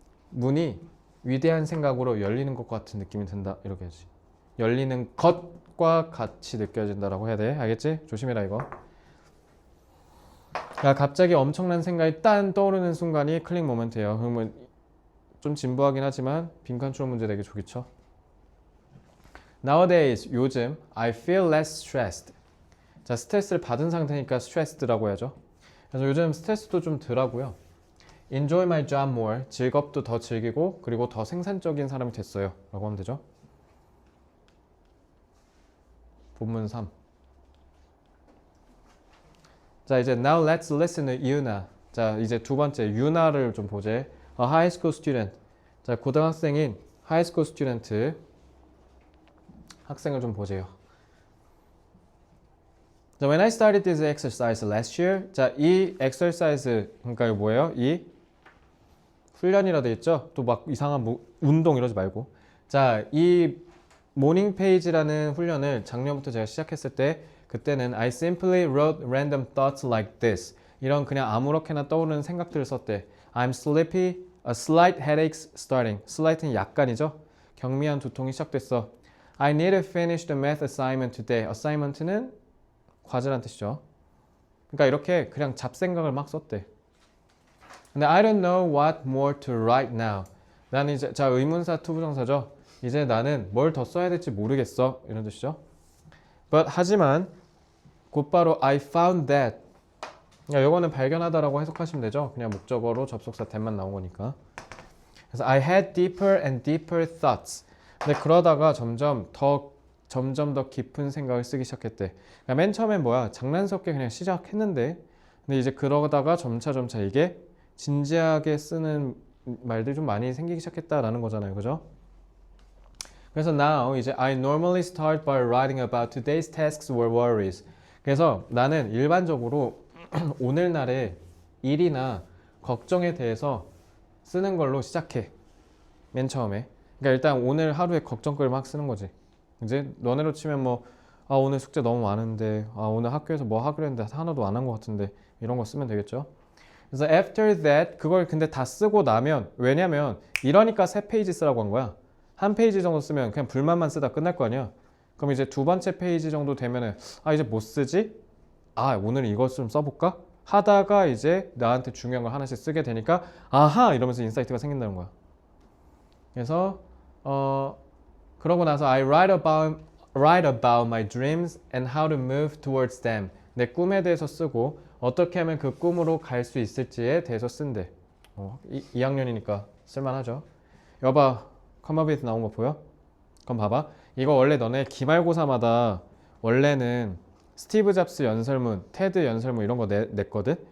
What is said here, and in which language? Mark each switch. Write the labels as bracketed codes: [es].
[ko] 문이 위대한 생각으로 열리는 것 같은 느낌이 든다. 이렇게 해야지. 열리는 것과 같이 느껴진다라고 해야 돼. 알겠지? 조심해라 이거. 야, 갑자기 엄청난 생각이 딴 떠오르는 순간이 클릭 모멘트예요. 그러면 좀 진부하긴 하지만 빈칸 추론 문제 되게 좋겠죠. [en] Nowadays, [ko] 요즘 [en] I feel less stressed. [ko] 자, 스트레스를 받은 상태니까 stressed라고 해야죠. 그래서 요즘 스트레스도 좀 덜하고요. [en] Enjoy my job more. [ko] 직업도 더 즐기고 그리고 더 생산적인 사람이 됐어요. 라고 하면 되죠. 본문 3. 자, 이제 [en] now let's listen to Yuna. [ko] 자, 이제 두 번째 유나를 좀 보제. [en] A high school student. [ko] 자, 고등학생인 [en] high school student [ko] 학생을 좀 보세요. 자, [en] when I started this exercise last year. [ko] 자, 이 exercise 그러니까 이거 뭐예요? 이 훈련이라 돼 있죠? 또 막 이상한 운동 이러지 말고. 자, 이 모닝 페이지라는 훈련을 작년부터 제가 시작했을 때 그때는 [en] I simply wrote random thoughts like this. [ko] 이런 그냥 아무렇게나 떠오르는 생각들을 썼대. [en] I'm sleepy, a slight headaches starting. [ko] slight는 약간이죠. 경미한 두통이 시작됐어. [en] I need to finish the math assignment today. [ko] assignment는 과제란 뜻이죠. 그러니까 이렇게 그냥 잡생각을 막 썼대. 근데 [en] I don't know what more to write now. [ko] 나는 이제 자 의문사 투부정사죠. 이제 나는 뭘 더 써야 될지 모르겠어. 이런 뜻이죠. [en] But [ko] 하지만 곧바로 [en] I found that. [ko] 이거는 발견하다라고 해석하시면 되죠. 그냥 목적어로 접속사 that만 나온 거니까. 그래서 [en] I had deeper and deeper thoughts. [ko] 근데 그러다가 점점 더 깊은 생각을 쓰기 시작했대. 그러니까 맨 처음엔 뭐야? 장난스럽게 그냥 시작했는데 근데 이제 그러다가 점차 이게 진지하게 쓰는 말들이 좀 많이 생기기 시작했다라는 거잖아요. 그죠? 그래서 [en] now [ko] 이제 [en] I normally start by writing about today's tasks or worries. [ko] 그래서 나는 일반적으로 오늘날의 일이나 걱정에 대해서 쓰는 걸로 시작해. 맨 처음에. 그러니까 일단 오늘 하루에 걱정거리를 막 쓰는 거지. 이제 너네로 치면 뭐 오늘 숙제 너무 많은데 오늘 학교에서 뭐 하기로 했는데 하나도 안 한 것 같은데 이런 거 쓰면 되겠죠. 그래서 [en] after that [ko] 그걸 근데 다 쓰고 나면 왜냐면 이러니까 3페이지 쓰라고 한 거야. 한 페이지 정도 쓰면 그냥 불만만 쓰다 끝날 거 아니야. 그럼 이제 두 번째 페이지 정도 되면은 이제 뭐 쓰지? 오늘 이것 좀 써볼까? 하다가 이제 나한테 중요한 걸 하나씩 쓰게 되니까 아하 이러면서 인사이트가 생긴다는 거야. 그래서 그러고 나서 [en] I write about my dreams and how to move towards them. [ko] 내 꿈에 대해서 쓰고 어떻게 하면 그 꿈으로 갈 수 있을지에 대해서 쓴대. 2학년이니까 쓸만하죠. 여봐, 컴업잇 나온 거 보여? 그럼 봐봐. 이거 원래 너네 기말고사마다 원래는 스티브 잡스 연설문, 테드 연설문 이런 거 냈거든?